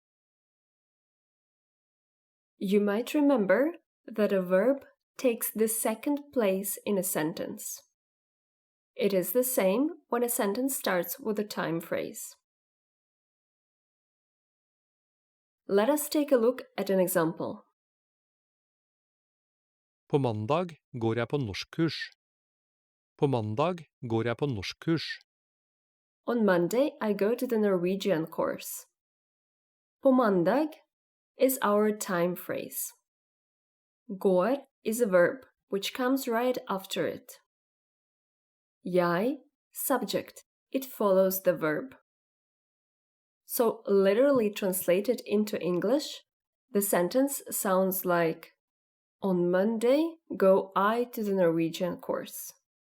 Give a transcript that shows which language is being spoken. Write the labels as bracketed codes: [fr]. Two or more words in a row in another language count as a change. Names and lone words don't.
[en] You might remember that a verb takes the second place in a sentence. It is the same when a sentence starts with a time phrase. Let us take a look at an example. [no] På mandag går jeg på norskkurs. På mandag går jeg på norskkurs. [en] On Monday, I go to the Norwegian course. [no] På mandag [en] is our time phrase. Går is a verb which comes right after it. Jeg, subject, it follows the verb. So, literally translated into English, the sentence sounds like, on Monday go I to the Norwegian course.